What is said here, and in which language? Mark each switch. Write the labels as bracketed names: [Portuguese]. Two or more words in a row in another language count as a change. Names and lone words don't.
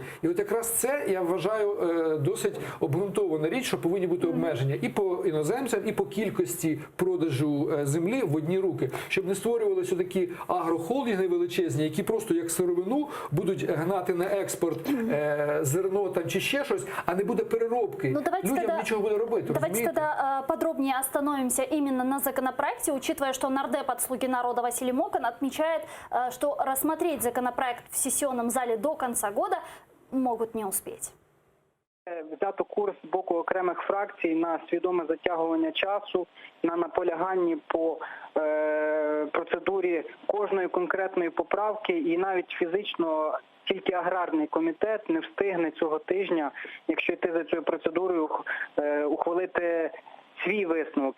[Ukrainian] І от якраз це, я вважаю, досить обґрунтована річ, що повинні бути обмеження і по іноземцям, і по кількості продажу землі в одні руки, щоб не створювалися такі агрохолдинги величезні, які просто як сировину будуть гнати на експорт зерно там чи ще щось, а не буде переробки. Ну, Людям нічого буде робити. [Russian] Давайте тогда подробнее остановимся именно на законопроекте, учитывая, что нардеп от «Слуги народа» Василий Мокон отмечает, что рассмотреть законопроект в сессионном зале до конца года могут не успеть. [Ukrainian] Взято курс з боку окремих фракцій на свідоме затягування часу, на наполяганні по процедурі кожної конкретної поправки, і навіть фізично тільки аграрний комітет не встигне цього тижня, якщо йти за цією процедурою, ухвалити свій висновок.